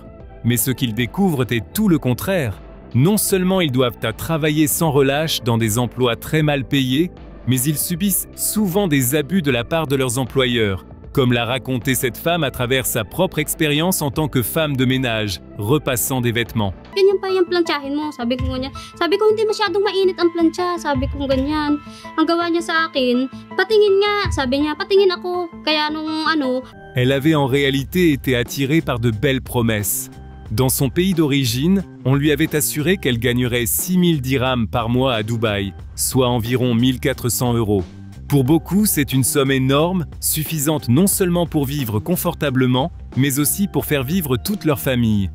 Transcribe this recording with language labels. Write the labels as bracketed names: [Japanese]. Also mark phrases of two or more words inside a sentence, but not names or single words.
[French] Mais ce qu'ils découvrent est tout le contraire. Non seulement ils doivent travailler sans relâche dans des emplois très mal payés, mais ils subissent souvent des abus de la part de leurs employeurs, comme l'a raconté cette femme à travers sa propre expérience en tant que femme de ménage, repassant des vêtements. [Filipino] Ganyan pa yung plantsahin mo, sabi ko ganyan. Sabi ko hindi masyadong mainit ang plancha, sabi ko ganyan. Ang gawa niya sa akin, patingin nga, sabi niya, patingin ako. Kaya nung ano. [French] Elle avait en réalité été attirée par de belles promesses. Dans son pays d'origine, on lui avait assuré qu'elle gagnerait 6000 dirhams par mois à Dubaï, soit environ 1400 €. Pour beaucoup, c'est une somme énorme, suffisante non seulement pour vivre confortablement, mais aussi pour faire vivre toute leur famille.